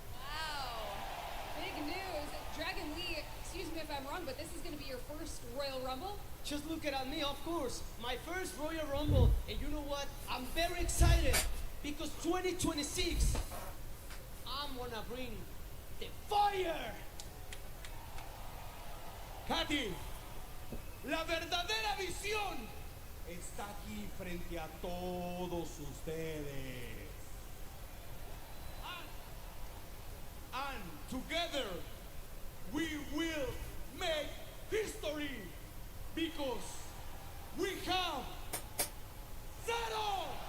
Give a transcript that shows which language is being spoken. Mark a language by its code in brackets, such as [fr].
[en] Wow. Big news. Dragon Lee, excuse me if I'm wrong, but this is going to be your first Royal Rumble. Just look at me, of course. My first Royal Rumble. And you know what? I'm very excited because 2026, I'm gonna bring the fire. [es] Katy, la verdadera visión está aquí frente a todos ustedes. [en] And together we will make history because we have settled.